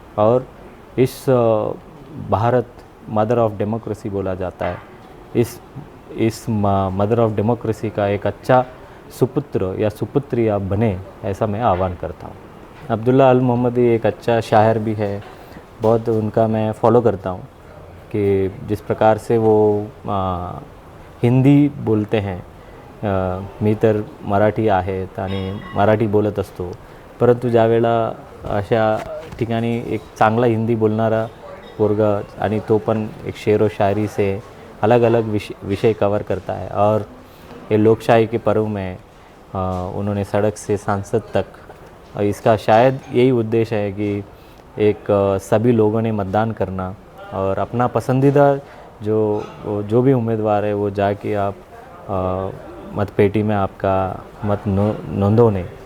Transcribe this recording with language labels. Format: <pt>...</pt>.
<hi>और इस Bharat mother of democracy बोला जाता है, इस मदर ऑफ डेमोक्रेसी का एक अच्छा सुपुत्र या सुपुत्री आप बने, ऐसा मैं आह्वान करता हूँ। अब्दुल्ला अल मोहम्मदी एक अच्छा शायर भी है, बहुत उनका मैं फॉलो करता हूँ कि जिस प्रकार से वो हिंदी बोलते हैं।</hi> <mr>मी तर मराठी आहेत आणि मराठी बोलत असतो, परंतु ज्यावेळेला अशा ठिकाणी एक चांगला हिंदी बोलणारा पोरगा आणि तो पण एक</mr> <hi>शेर व शायरी से अलग अलग विषय कवर करता है। और ये लोकशाही के पर्व में उन्होंने सड़क से सांसद तक, इसका शायद यही उद्देश्य है कि एक सभी लोगों ने मतदान करना और अपना पसंदीदा जो भी उम्मीदवार है वो जाके आप मतपेटी में आपका मत नोंदोने।</hi>